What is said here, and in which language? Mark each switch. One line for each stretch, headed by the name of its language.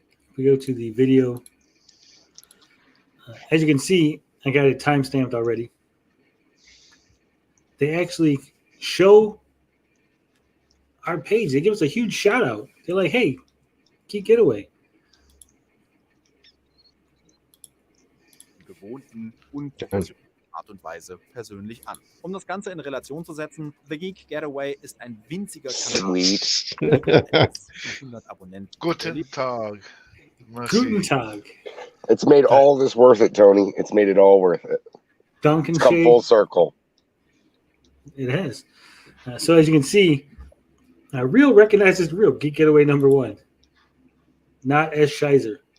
English: If we go to the video, as you can see, I got it timestamped already. They actually show our page. They give us a huge shout out. They're like, hey, Geek Getaway.
German: Gewohnten unprofessionellen Art und Weise persönlich an. Um das Ganze in Relation zu setzen, The Geek Getaway ist ein winziger Kanal mit 100 Abonnenten. Guten Tag. Guten Tag.
English: It's made all this worth it, Tony. It's made it all worth it. Duncan It's come Shea. full circle. It has. So as you can see, real recognizes real. Geek Getaway #1. Not S. Shizer.